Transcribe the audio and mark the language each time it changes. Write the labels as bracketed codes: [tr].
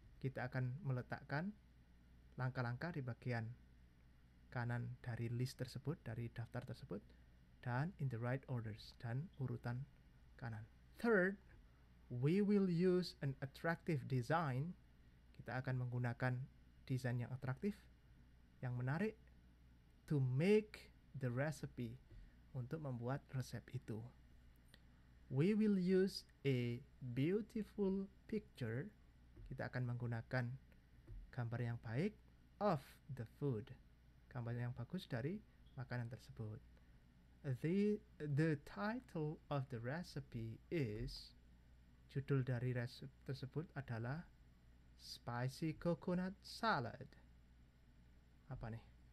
[id] Kita akan meletakkan langkah-langkah di bagian kanan dari list tersebut, dari daftar tersebut, dan [en] in the right orders, [id] dan urutan kanan. [en] Third, we will use an attractive design. [id] Kita akan menggunakan desain yang atraktif, yang menarik, [en] to make the recipe, [id] untuk membuat resep itu. [en] We will use a beautiful picture. [id] Kita akan menggunakan gambar yang baik [en] of the food. [id] Gambar yang bagus dari makanan tersebut. [en] The title of the recipe is, [id] judul dari resep tersebut adalah Spicy Coconut Salad. Apa nih?